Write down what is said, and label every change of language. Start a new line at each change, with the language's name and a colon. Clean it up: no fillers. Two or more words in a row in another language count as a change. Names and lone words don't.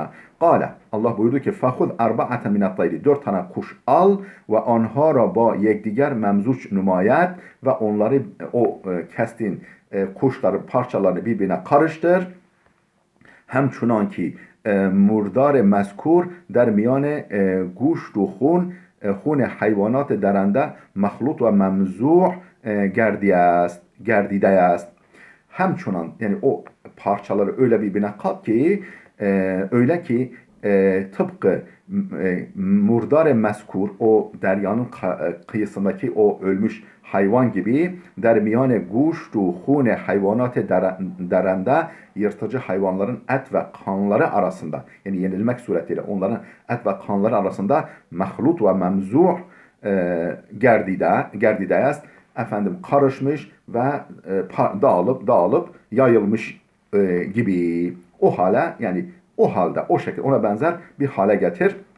Arabic: قال الله
Turkish: buyurdu ki
Arabic: فخذ أربعة من الطير
Turkish: 4 tane kuş al ve
Persian: آنها را با یکدیگر ممزوج نمایید
Turkish: ve onları o kestiğin kuşların parçalarını birbirine karıştır.
Persian: همچنان که مردار مذکور در میان گوشت و خون حیوانات درنده مخلوط و ممزوع گردیده است.
Turkish: Hemçunan yani o parçaları öyle birbirine kat ki öyle ki tıpkı
Persian: مردار مذکور
Turkish: o deryanın kıyısındaki o ölmüş hayvan gibi
Persian: در میان گوشت و خون حیوانات درنده
Turkish: yırtıcı hayvanların et ve kanları arasında yani yenilmek onların et ve kanları arasında
Persian: مخلوط و ممزوج گردیده است
Turkish: efendim karışmış ve dağılıp yayılmış gibi o hale yani o halde o şekilde ona benzer bir hale getir.